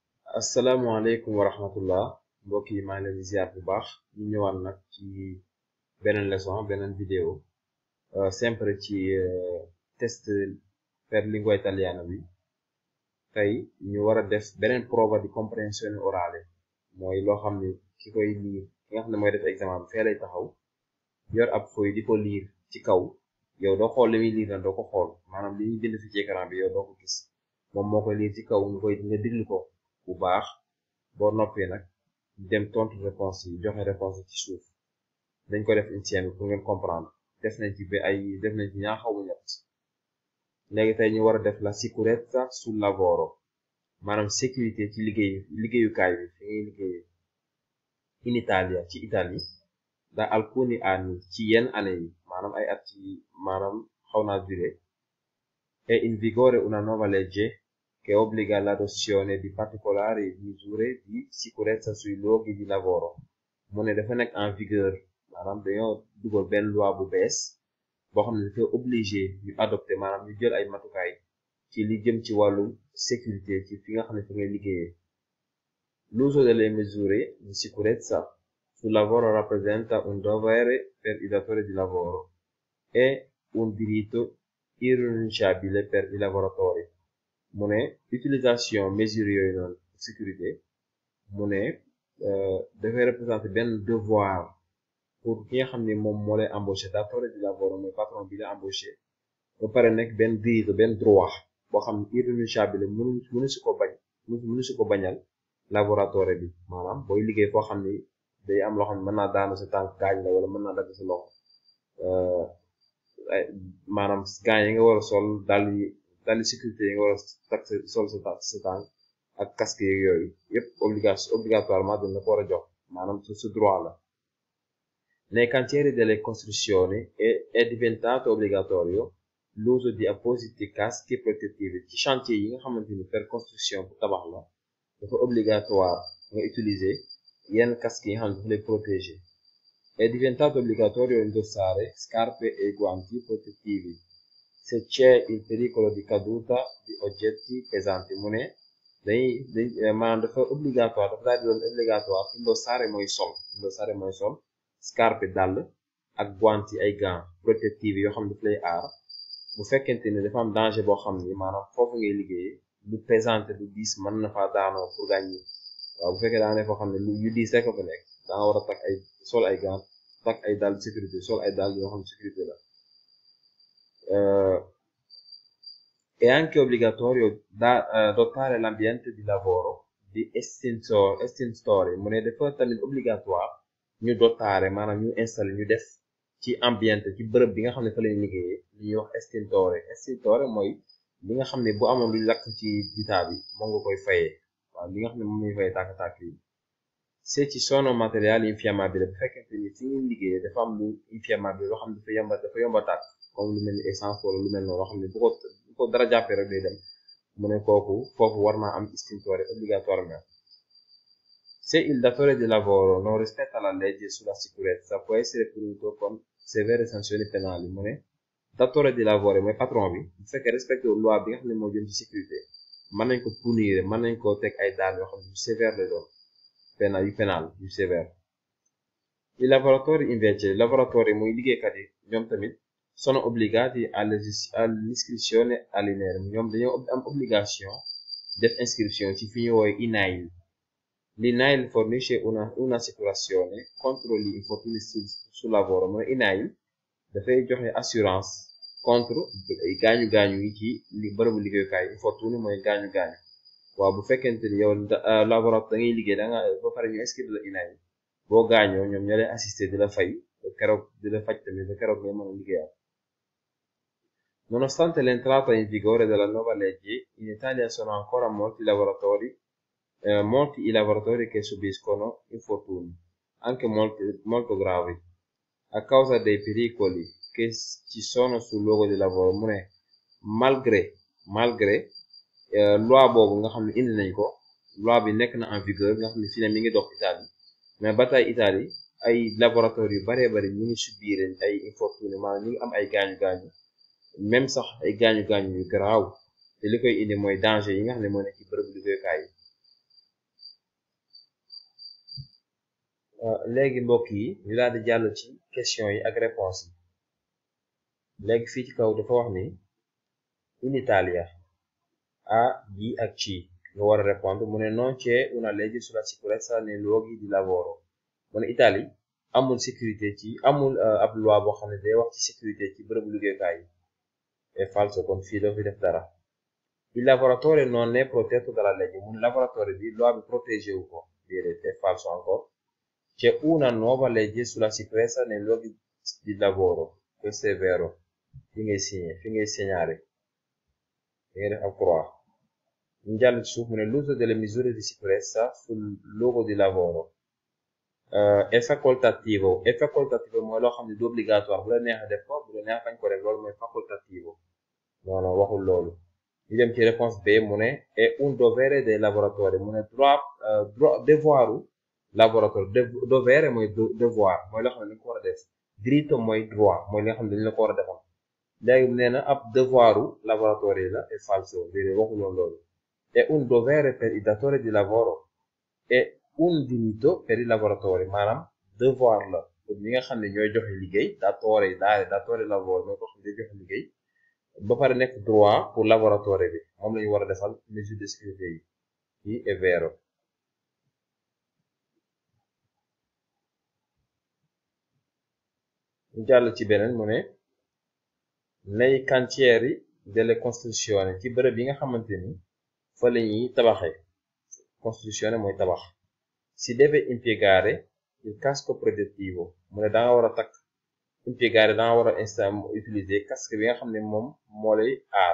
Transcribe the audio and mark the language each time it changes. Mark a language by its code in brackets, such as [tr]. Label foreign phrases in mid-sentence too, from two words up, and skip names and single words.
[wo] asalaamaaleykum wa rahmatullah mbokk yi maa ngi leen di ziar bu baax ñu ñëwaat nag ci beneen leçon beneen vidéo sempre ci [it] test per lingua italiana [wo] bi tey ñu war a def beneen [it] prova di comprensione orale [wo] mooy loo xam ne ki koy liir ki nga xam ne mooy def examen bi fee lay taxaw yor ab feuille di ko liir ci kaw yow doo xool li muy liir na doo ko xool maanaam li ñuy bind fi ci écran bi yow doo ko gis moom moo koy liir ci kaw nga diglu ko bu baax boo noppee nag dem tontu réponse yi joxe réponse yi ci suuf dañ ko def insieme bi pour ngeen comprendre def nañ ci ñaar xaw ma ñett léegi tey ñu war a def [it] la sicurezza sul lavoro [wo] maanaam sécurité ci liggéeyukaay bi fi ngay liggéeyee [it] in Italia [wo] ci Italie [it] da alcuni anni [wo] ci yenn année yi maanaam ay at yi maanaam xaw naa duré [it] è in vigore una nuova legge che obbliga l'adozione di particolari misure di sicurezza sui luoghi di lavoro [wo] mu ne dafa nekk [fr] en vigueur [wo] maanaam dañoo dugal benn loi bu bees boo xam ne dafa obligé ñu adopté maanaam ñu jël ay matukaay ci li jëm ci wàllu sécurité ci fi nga xam ne fi ngay liggéeyee [it] l'uso delle misure di sicurezza sul lavoro rappresenta un dovere per i datori di lavoro e un diritto irrinunciabile per i lavoratori [wo] mu ne utilisation mesure yooyu noonu sécurité mu ne dafay représenter benn devoir pour ki nga xam ne moom moo lay embauché [it] datore di lavoro [wo] mooy patron bi la embauché ba pare nekk benn diritto benn droit boo xam ne irrinunciabile mënu si ko bañal lavoratore bi maanaam booy liggéey foo xam ni day am loo xam ne mën naa daanu sa tànk gaañ la wala mën naa dagg sa loxo maanaam gaañ yi nga war a sol dali sécurité yi nga war a takk sol sa tànk ak casque yeeg yooyu yëpp obligatoirement dañ la ko war a jox maanaam su droit la [it] nei cantieri delle costruzioni è diventato obbligatorio l'uso di appositi caschi protettivi [wo] ci chantier yi nga xamante ni per construction bu tabax la dafa obligatoire nga utiliser yenn casque yi nga xam ne dafa lay protéger [it] è diventato obbligatorio indossare scarpe e guanti protettivi se c'è il pericolo di caduta di oggetti pesanti [wo] mu ne maanaam dafa obligatoire dafa daal di doon obligatoire indossare mooy sol scarpe dàll ak guanti ay gants protettivi yoo xam ne daf lay aar bu fekkente ni dafa am danger boo xam ni maanaam foofu ngay liggéeyee lu pesante lu diis mën na faa daanoo pour gàññi waaw bu fekkee daa ne foo xam ne yu diis rek fa nekk da nga war a sol ay gants takk ay dàll sécurité sol ay dàll yoo xam sécurité la [it] è anche obbligatorio dotare l'ambiente di lavoro di estintori [wo] mu ne dafa tamit obligatoire ñu dotare maanaam ñu installé ñu def ci ambiente ci bërëb bi nga xam ne fa lay liggéeyee li ñuy wax estintore mooy li nga xam ne bu amoon luy lakk ci jitaa bi moom nga koy fayee waaw li nga xam ne moom lañuy fayee tàkk-tàkk yi [it] se ci sono materiali infiammabili [wo] bu fekkente ni fi ñuy liggéeyee dafa am lu infiammabile loo xam ne dafa yomba tàkk comme lu mel ni essence wala lu mel noonu loo xam ne bu ko dara jàppee rek day dem mu ne foofu war naa am estintore obligatoirement [it] se il datore di lavoro non rispetta la legge sulla sicurezza può essere punito con severe sanzioni penali [wo] mu ne datore di lavoro mooy patron bi bu fekkee respecté loi bi nga xam ne moo jëm ci sécurité mën nañ ko punir mën nañ ko teg ay daan yoo xam ne yu sévère lay doon penal yu sévère [it] i lavoratori invece lavoratori [wo] muy liggéeykat yi ñoom tamit [it] sono obbligati all'iscrizione all'INAIL [wo] ñoom dañoo am obligation def inscription ci fi ñu woowe INAIL [it] l'INAIL fornisce un'assicurazione contro gli infortuni sul lavoro [wo] mooy INAIL dafay joxe assurance contre gaañu-gaañu yi ci bërëbu liggéeyukaay infortuni mooy gaañu-gaañu waaw bu fekkente ni yow laboratoire da ngay liggéey da nga ba pare ñu inscrire la INAIL boo gaañoo ñoom ñoo lay assister di la fay keroog di la faj tamit ba keroog ngay mën a liggéeyal [it] nonostante l'entrata in vigore della nuova legge in Italia sono ancora molti i lavoratori che subiscono infortuni anche molto gravi a causa dei pericoli che ci sono sul luogo di lavoro [wo] mu ne malgré loi boobu nga xam ne indi nañ ko loi bi nekk na [fr] en vigueur [wo] nga xam ne fii ne mi ngi dox Italie mais ba tey Italie ay laboratoire yu baree bari ñu ngi subir ay infortuni maanaam ñu ngi am ay gaañu-gaañu même sax ay gaañu-gaañu yu garaaw te li koy indi mooy danger yi nga xam ne moo nekk ci bërëbu liggéeyukaay yi léegi mbokk yi ñu daal di jàll ci question yi ak réponse yi. léegi fii ci kaw dafa wax ni in Italia a B ak C nga war a répondre mu ne [it] non c'è una legge sulla sicurezza nei luoghi di lavoro [wo] mu ne Italie amul sécurité ci amul ab loi boo xam ne day wax ci sécurité ci bërëbu liggéeyukaay yi. [it] è falso, [wo] kon fii doo fi def dara. [it] Il lavoratore non è protetto dalla legge [wo] mu ne lavoratore bi loi bi protégé wu ko déedéet [it] è falso [wo] encore. [it] C'è una nuova legge sulla sicurezza nei luoghi di lavoro questo è vero. [wo] Fi ngay segnare fi ngay def ab croix. ñu jàll ci suuf mu ne [it] l'uso delle misure di sicurezza sul luogo di lavoro è facoltativo [wo] mooy loo xam ne du obligatoire bu la neexee def ko bu la neexee fañ ko def loolu mooy facoltativo non waxul loolu. ñu dem ci réponse B mu ne [it] è un dovere dei lavoratori [wo] mu ne devoiru lavoratori dovere mooy devoir mooy loo xam ne dañ ko war a def. diritto mooy droit mooy li nga xam ne dañ la ko war a defal. léegi nee na ab devoiru lavoratori la [it] è falso [wo] déedéet waxuloon loolu. [it] è un dovere per il datore di lavoro è un diritto per i lavoratori [wo] maanaam devoir la pour ñi nga xam ne ñooy joxe liggéey [it] datore lavoro [wo] mooy ko xam ne day joxe liggéey ba pare nekk droit pour lavoratore bi moom la ñu war a defal [fr] mesure de sécurité [wo] yi [it] è vero. [wo] ñu jàll ci beneen mu ne [it] nei cantieri delle costruzioni [wo] ci bërëb yi nga xamante ni fa la ñuy tabaxee costruzione mooy tabax [it] si deve impiegare il casco protettivo [wo] mu ne da nga war a takk impiegare da nga war a utiliser casque bi nga xam ne moom moo lay aar.